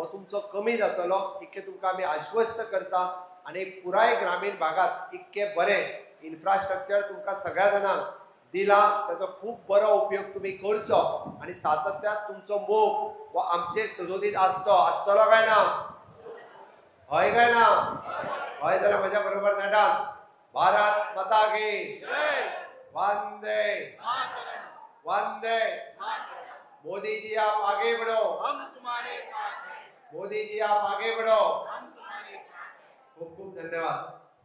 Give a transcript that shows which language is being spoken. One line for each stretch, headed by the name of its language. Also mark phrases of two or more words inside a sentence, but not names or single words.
Konkani: तुमचो कमी जातलो इतके तुमकां आमी आश्वस्त करता आनी पुराय ग्रामीण भागात इतके बरें इन्फ्रास्ट्रक्चर तुमकां सगळ्या जाणांक दिला ताचो खूब बरो उपयोग तुम्ही करचो आणि सातत्यात तुमचो मोग व आमचे सजोदीत आसतलो काय ना हय काय ना हय जाल्यार म्हज्या बरोबर नेटान
Hindi: भारत माता की वंदे वंदे मोदी जी आप आगे बढ़ो हम तुम्हारे साथ हैं मोदी जी आप आगे बढ़ो हम तुम्हारे साथ
Konkani: खूब खूब धन्यवाद।